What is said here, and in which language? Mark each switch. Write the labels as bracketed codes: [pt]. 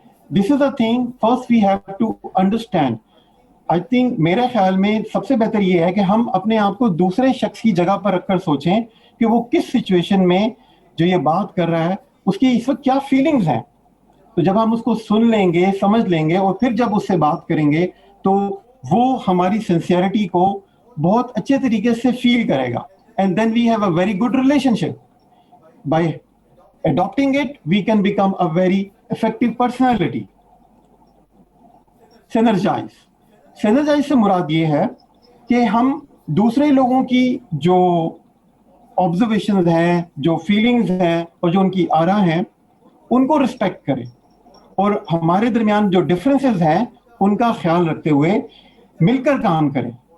[en] This is a thing first we have to understand. I think [ur] میرے خیال میں سب سے بہتر یہ ہے کہ ہم اپنے آپ کو دوسرے شخص کی جگہ پر رکھ کر سوچیں کہ وہ کس سچویشن میں جو یہ بات کر رہا ہے اس کی اس وقت کیا فیلنگز ہیں. تو جب ہم اس کو سن لیں گے, سمجھ لیں گے اور پھر جب اس سے بات کریں گے تو وہ ہماری سنسیئرٹی کو بہت اچھے طریقے سے فیل کرے گا. [en] And then we have a very good relationship. By adopting it, we can become a very effective personality. Synergize. [ur] Synergize سے مراد یہ ہے کہ ہم دوسرے لوگوں کی جو آبزرویشنز ہیں, جو فیلنگز ہیں اور جو ان کی آراء ہیں, ان کو رسپیکٹ کریں اور ہمارے درمیان جو ڈفرینسز ہیں ان کا خیال رکھتے ہوئے مل کر کام کریں.